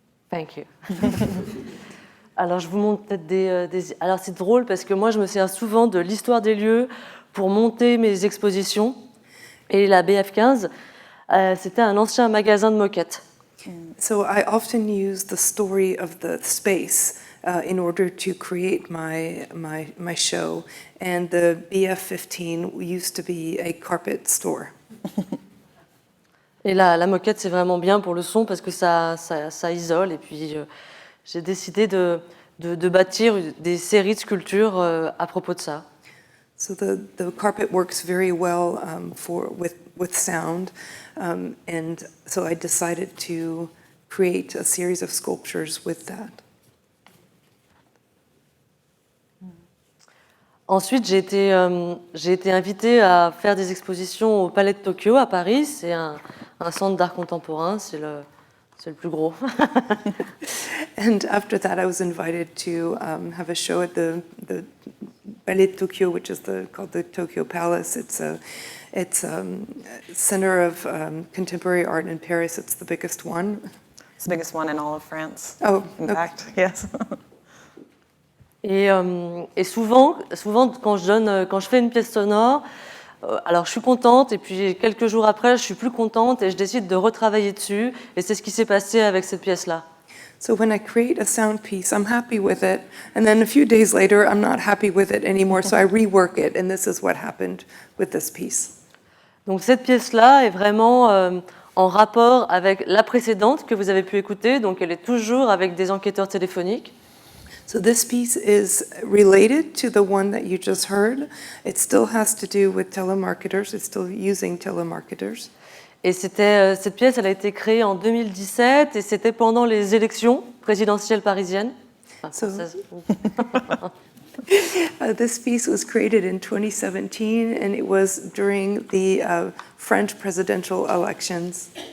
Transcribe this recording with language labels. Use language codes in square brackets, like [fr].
[en] Thank you. [fr] Alors, je vous montre peut-être Alors, c'est drôle parce que moi, je me sers souvent de l'histoire des lieux pour monter mes expositions. Et la BF15, c'était un ancien magasin de moquettes. [en] So I often use the story of the space in order to create my show. And the BF15 used to be a carpet store. [fr] Et la moquette, c'est vraiment bien pour le son parce que ça isole. Et puis, j'ai décidé de bâtir des séries de sculptures à propos de ça. [en] So the carpet works very well with sound, and so I decided to create a series of sculptures with that. [fr] Ensuite, j'ai été invitée à faire des expositions au Palais de Tokyo à Paris. C'est un centre d'art contemporain, c'est le plus gros. [en] And after that, I was invited to have a show at the Palais de Tokyo, which is called the Tokyo Palace. It's a center of contemporary art in Paris. It's the biggest one. It's the biggest one in all of France. Oh, in okay. fact, yes. [fr] Et souvent, quand je fais une pièce sonore, alors je suis contente et puis quelques jours après, je suis plus contente et je décide de retravailler dessus. Et c'est ce qui s'est passé avec cette pièce-là. [en] So when I create a sound piece, I'm happy with it, and then a few days later, I'm not happy with it anymore, so I rework it, and this is what happened with this piece. [fr] Donc cette pièce-là est vraiment en rapport avec la précédente que vous avez pu écouter, donc elle est toujours avec des enquêteurs téléphoniques. [en] So this piece is related to the one that you just heard. It still has to do with telemarketers. It's still using telemarketers. [fr] Et cette pièce, elle a été créée en 2017 et c'était pendant les élections présidentielles parisiennes. Enfin, [en] this piece was created in 2017 and it was during the French presidential elections.